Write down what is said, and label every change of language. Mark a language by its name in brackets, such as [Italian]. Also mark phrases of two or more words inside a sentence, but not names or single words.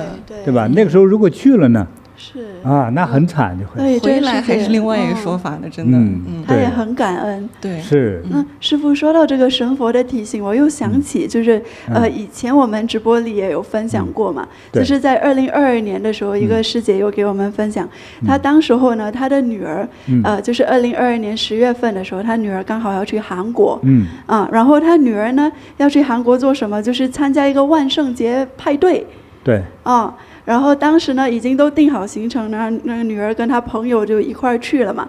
[Chinese] 對吧？那個時候如果去了呢？是那很慘就會回來還是另外一個說法的，真的，他也很感恩，對，是。師父說到這個神佛的提醒，我又想起，就是以前我們直播裡也有分享過嘛，就是在2022年的時候，一個師姐又給我們分享，她當時候呢，她的女兒，就是2022年10月份的時候，她女兒剛好要去韓國，然後她女兒呢要去韓國做什麼？就是參加一個萬聖節派對。对。然後當時呢已經都定好行程呢，那個女兒跟她朋友就一塊兒去了嘛。